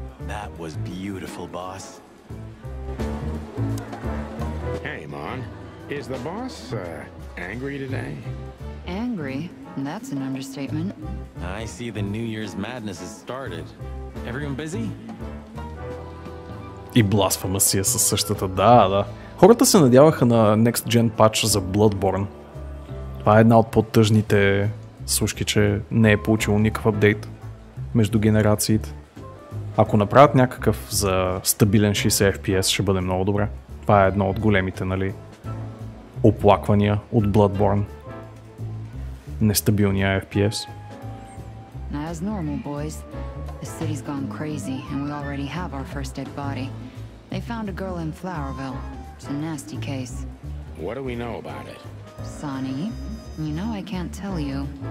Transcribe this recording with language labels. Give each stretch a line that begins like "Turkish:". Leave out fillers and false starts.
English: That was beautiful, boss. Hey, Mon. Is the boss, angry today? Angry? That's an understatement. I see the New Year's madness has started. Everyone busy?
Bulgarian: И Blasphemous си е със същата. Да. Хората се надяваха на Next Gen патч за Bloodborne. Това е една от по-тъжните слушки, че не е получило никакъв апдейт между генерациите. Ако направят някакъв за стабилен 60 FPS, ще бъде много добре. Това е едно от големите, нали, оплаквания от Bloodborne. Нестабилния FPS.
English: As normal, boys. The city's gone crazy, and we already have our first dead body. They found a girl in Flowerville. It's a nasty case. What do we know about it? Sonny, you know I can't tell you.